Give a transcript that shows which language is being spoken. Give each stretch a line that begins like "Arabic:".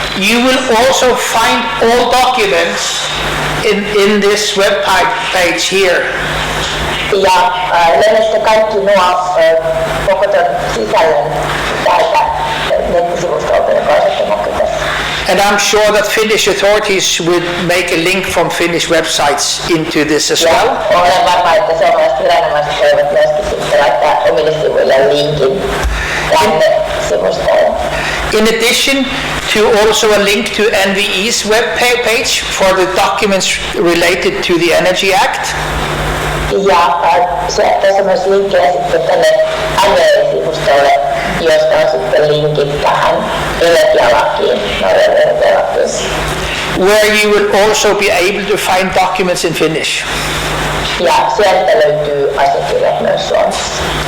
English: You will also find all documents in this web page here.
Finnish: Ja löydätte kaikki nuo koko ton sisällön täältä nettisivustolta, joka on sitten näkyy tässä.
English: And I'm sure that Finnish authorities would make a link from Finnish websites into this as well.
Finnish: Ja olen varma, että suomalaiset viranomaiset voivat myöskin sitten laittaa omille sivuille linkin tänne sivustolle.
English: In addition to also a link to NVE's web page for the documents related to the Energy Act.
Finnish: Ja tässä on myös linkkejä sitten tänne NVE-sivustolle, josta on sitten linkit tähän energialakiin, Norjan energialakiin.
English: Where you will also be able to find documents in Finnish.
Finnish: Ja sieltä löytyy asiakirjat myös suomessa.